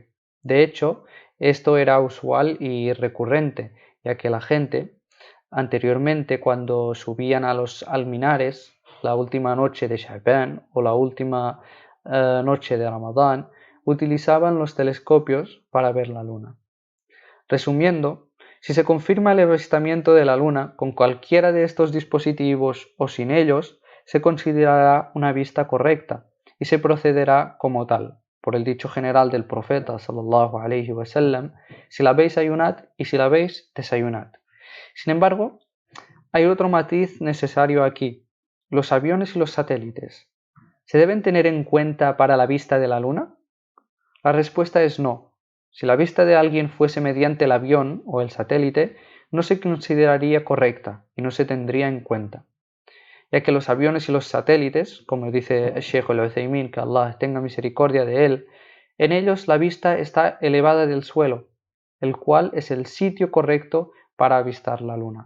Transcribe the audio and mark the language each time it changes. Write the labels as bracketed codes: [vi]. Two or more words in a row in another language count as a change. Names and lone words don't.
[es] De hecho, esto era usual y recurrente, ya que la gente, anteriormente, cuando subían a los alminares, la última noche de Sha'ban o la última noche de Ramadán, utilizaban los telescopios para ver la luna. Resumiendo, si se confirma el avistamiento de la luna con cualquiera de estos dispositivos o sin ellos, se considerará una vista correcta y se procederá como tal, por el dicho general del profeta [ar] صلى الله عليه وسلم: [es] si la veis ayunad y si la veis desayunad. Sin embargo, hay otro matiz necesario aquí: los aviones y los satélites, ¿se deben tener en cuenta para la vista de la luna? La respuesta es no. Si la vista de alguien fuese mediante el avión o el satélite, no se consideraría correcta y no se tendría en cuenta, ya que los aviones y los satélites, como dice el Sheikh al-Uthaymin, que Allah tenga misericordia de él, en ellos la vista está elevada del suelo, el cual es el sitio correcto para avistar la luna.